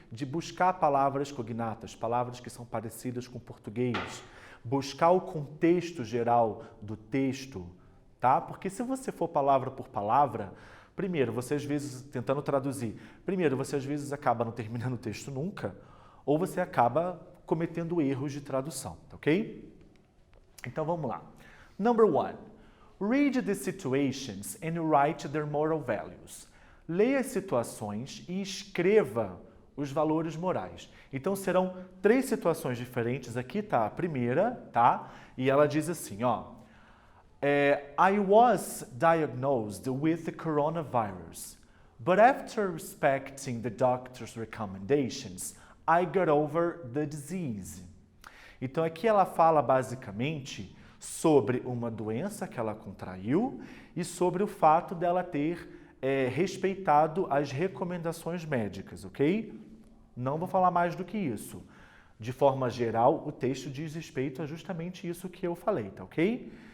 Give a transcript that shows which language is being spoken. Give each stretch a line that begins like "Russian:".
Portuguese: De buscar palavras cognatas, palavras que são parecidas com o português, buscar o contexto geral do texto, tá? Porque se você for palavra por palavra, primeiro, você às vezes, tentando traduzir, primeiro, você às vezes acaba não terminando o texto nunca, ou você acaba cometendo erros de tradução, tá ok? Então vamos lá.
English: Number 1. Read the situations and write their moral values.
Portuguese: Leia as situações e escreva os valores morais. Então serão 3 situações diferentes. Aqui tá a primeira, tá? E ela diz assim, ó.
English: I was diagnosed with the coronavirus, but after respecting the doctor's recommendations, I got over the disease.
Portuguese: Então aqui ela fala basicamente sobre uma doença que ela contraiu e sobre o fato dela ter respeitado as recomendações médicas, ok? Não vou falar mais do que isso. De forma geral, o texto diz respeito a justamente isso que eu falei, tá ok?